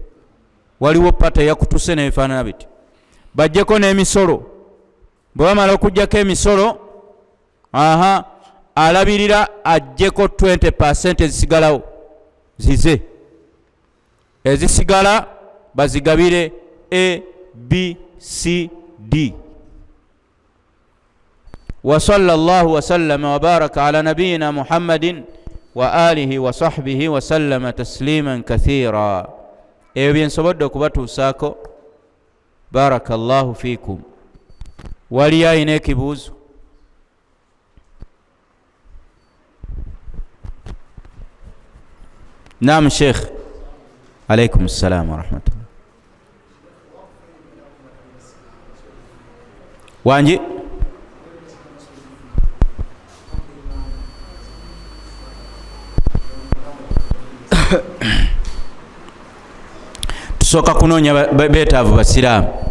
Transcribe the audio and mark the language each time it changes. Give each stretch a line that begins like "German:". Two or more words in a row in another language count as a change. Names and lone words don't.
Ganda: Waliwo pata yakutuse n'ebifaanana bityo. Bajjeko n'emisolo. Bwe bamala okuggyako emisolo, alabirira ajjeko 20% ezisigalawo zize. Ezisigala bazigabire A, B, C, D.
Arabic: وصلى الله وسلم وبارك على نبينا محمد وعلى آله وصحبه وسلم تسليما كثيرا.
Ganda: ebyo byensobodde okubatuusaako.
Arabic: بارك الله فيكم.
Ganda: Waliyo alina ekibuuzo?
Arabic: نعم شيخ. عليكم السلام ورحمة الله.
Ganda: Wanji tusooka kunoonya beetaavu basiraamu